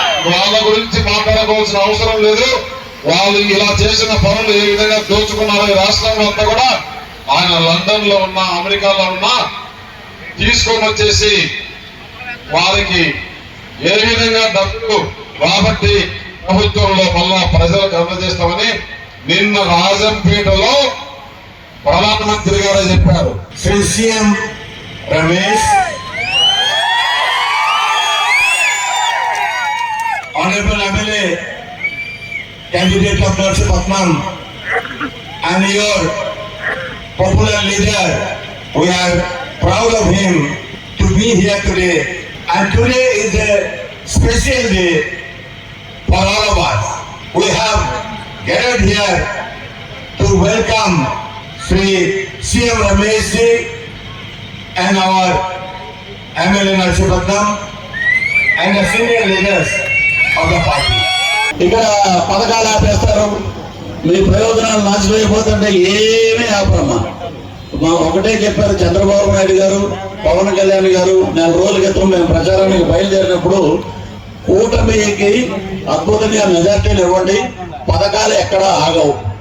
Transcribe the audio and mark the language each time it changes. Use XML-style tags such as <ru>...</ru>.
<te>వాళ్ళ గురించి మాట్లాడుకోవాల్సిన అవసరం లేదు. వాళ్ళు ఇలా చేసిన పనులు ఏ విధంగా దోచుకున్నారో ఈ రాష్ట్రంలో అంతా కూడా ఆయన లండన్ లో ఉన్న, అమెరికాలో ఉన్న తీసుకొని వచ్చేసి వారికి ఏ విధంగా డబ్బులు రాబట్టి ప్రభుత్వంలో మళ్ళా ప్రజలకు అందజేస్తామని నిన్న రాజంపేటలో ప్రధానమంత్రి గారు చెప్పారు.</te> <en>Sri CM Ramesh, honorable MLA candidate of Narsipatnam and your popular leader, we are proud of him to be here today, and today is a special day for all of us. We have gathered here to welcome Sri CM Ramesh ji and our MLA Narsipatnam and the senior leaders of the party.</en> <te>ఇక్కడ పథకాలు ఆపేస్తారు, మీ ప్రయోజనాలు నాశనం అయిపోతుంటే ఏమీ ఆపరమ్మా. మా ఒకటే చెప్పారు చంద్రబాబు నాయుడు గారు, పవన్ కళ్యాణ్ గారు. 4 రోజుల క్రితం మేము ప్రచారానికి బయలుదేరినప్పుడు కూటమికి అద్భుతంగా మెజార్టీలు ఇవ్వండి, పథకాలు ఎక్కడా ఆగవు.</te>